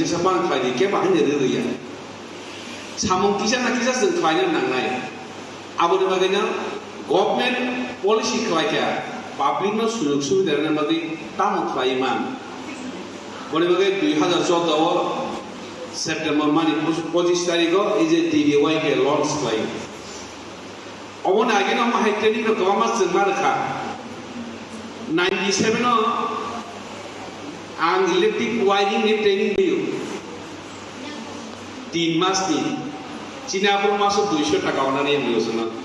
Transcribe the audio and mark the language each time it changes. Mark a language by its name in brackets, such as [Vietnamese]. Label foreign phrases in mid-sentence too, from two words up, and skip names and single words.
[Bodo] सापान खायदि के बाहायनो रोया सामु किसा ना किसा जों खायनो नांनाय आबोनि बागैनो [English] government policy [Bodo] खालायखा पाब्लिक नो सुजुग सुबिदा होनाय बागै तामु खालायमान बनि बागै 2014 सेप्टेम्बर मानि 25 तारिखआव इज ए DDY के लॉन्च खालाय अबोनि आगेनो माहाय ट्रेनिं को गोबां मास जों मारखा 97 आव आं [English] electric wiring [Bodo] नि ट्रेनिं होयो 3 मासनि चिनापुर मासो 200 टाका होनानै होयो जों